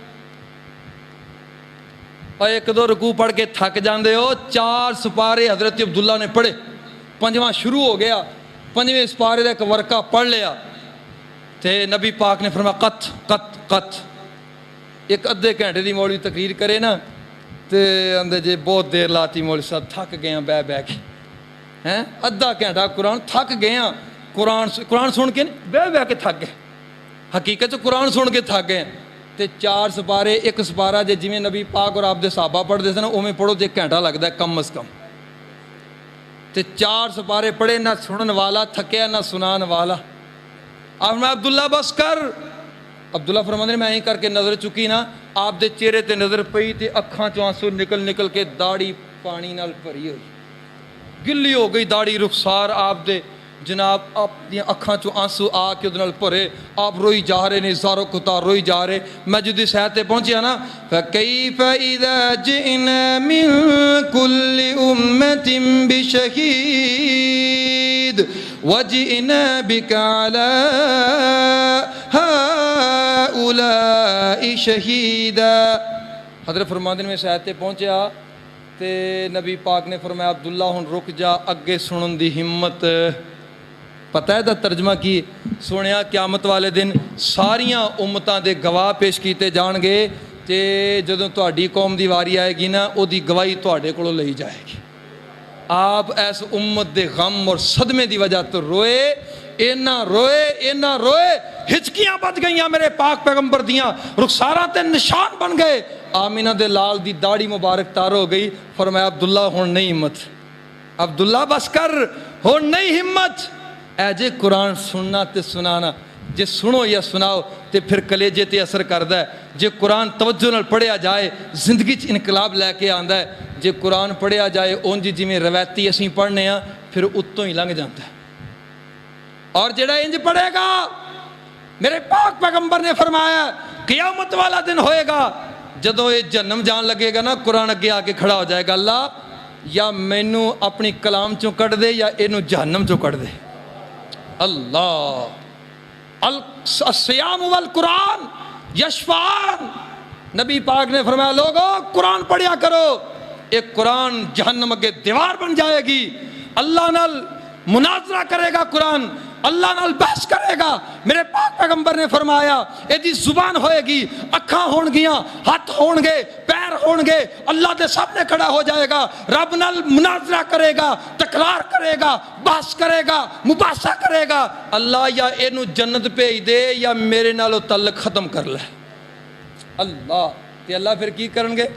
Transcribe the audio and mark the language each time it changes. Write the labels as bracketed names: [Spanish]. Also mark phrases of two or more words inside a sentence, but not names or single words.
[Punjabi] اور ایک دو رکوع پڑھ کے تھک جاندے ہو 4 سپارے حضرت عبداللہ نے پڑھے 5واں شروع ہو گیا 5ویں سپارے دا ایک ورقہ پڑھ لیا تے نبی پاک نے فرمایا قط ایک ادھے گھنٹے دی مولوی تقریر کرے نا تے اندے جے بہت دیر لاتی مولوی صاحب تھک گئے ہیں بہ کے ادھا گھنٹہ قرآن تھک گئے ہیں قرآن سن کے بہ کے تھک گئے حقیقت قرآن سن کے تھک گئے تے 4 سپارے ایک سپارہ جے جویں نبی پاک اور آپ دے صحابہ پڑھ دے سن اوویں پڑھو تے 1 گھنٹہ لگدا ہے کم از کم تے 4 سپارے پڑھے، نہ سنن والا تھکیا نہ سنان والا. آپ میں عبداللہ بس کر. عبداللہ فرماندے میں کر کے نظر چکی نا، آپ دے چہرے تے نظر پئی تے اکھاں چوں آنسو نکل نکل کے داڑھی پانی نال بھری ہوئی، گلی ہو گئی داڑھی، رخسار آپ دے جناب اپنی اکھاں چوں آنسو آ کے ادھر بھرے. آپ روئی جا رہے نے، زارو کتار روئی جا رہے. میں جدی صحت تے پہنچیا نا، [Arabic] فَكَيْفَ إِذَا جِئْنَا مِن كُلِّ أُمَّةٍ بِشَهِيدٍ وَجِئْنَا بِكَ عَلَىٰ هَٰؤُلَاءِ شَهِيدًا. [Punjabi] حضرت فرماندے میں صحت تے پہنچیا تے نبی پاک نے فرمایا عبداللہ ہن رک جا، اگے سنن دی ہمت. پتہ ہے دا ترجمہ کی سنیا؟ قیامت والے دن ساریاں امتاں دے گواہ پیش کیتے جان گے تے جدوں تہاڈی قوم دی واری آئے گی نا، او دی گواہی تہاڈے کولوں لئی جائے گی. آپ اس امت دے غم اور صدمے دی وجہ تو روئے، اینا روئے ہچکیاں بچ گئیاں میرے پاک پیغمبر دیاں، رخساراں تے نشان بن گئے. آمینہ دے لال دی داڑھی مبارک تار ہو گئی. فرمایا عبداللہ ہن نہیں ہمت، عبداللہ بس کر، ہن نہیں ہمت. اے جے قرآن سننا تے سنانا، جے سنو یا سناؤ تے پھر کلیجے تے اثر کردا ہے. جے قرآن توجہ نال پڑھیا جائے زندگی چ انقلاب لے کے آندا ہے. جے قرآن پڑھیا جائے اونج جویں روایتی اسی پڑھنے ہاں پھر اتوں ہی لنگ جاتا ہے. اور جڑا انج پڑھے گا، میرے پاک پیغمبر نے فرمایا قیامت والا دن ہوئے گا جدوں یہ جہنم جان لگے گا نا، قرآن اگے آ کے کھڑا ہو جائے گا، اللہ یا مینوں اپنی کلام چوں کٹ دے یا اینوں جہنم چوں کٹ دے. [Arabic] اللہ الصیام والقرآن یشفعان. [Punjabi] نبی پاک نے فرمایا لوگو قرآن پڑھیا کرو. ایک قرآن جہنم اگے دیوار بن جائے گی. اللہ نال مناظرہ کرے گا قرآن، اللہ نال بحث کرے گا. میرے پاک پیغمبر نے فرمایا ایدی زبان ہوئے گی، اکھاں ہون گیاں، ہاتھ ہون گے، پیر ہون گے، اللہ دے سامنے کھڑا ہو جائے گا، رب نال مناظرہ کرے گا، تکرار کرے گا، بحث کرے گا، مباحثہ کرے گا. اللہ یا اینو جنت بھیج دے یا میرے نالو تعلق ختم کر لے. اللہ تے اللہ پھر کی کرن گے؟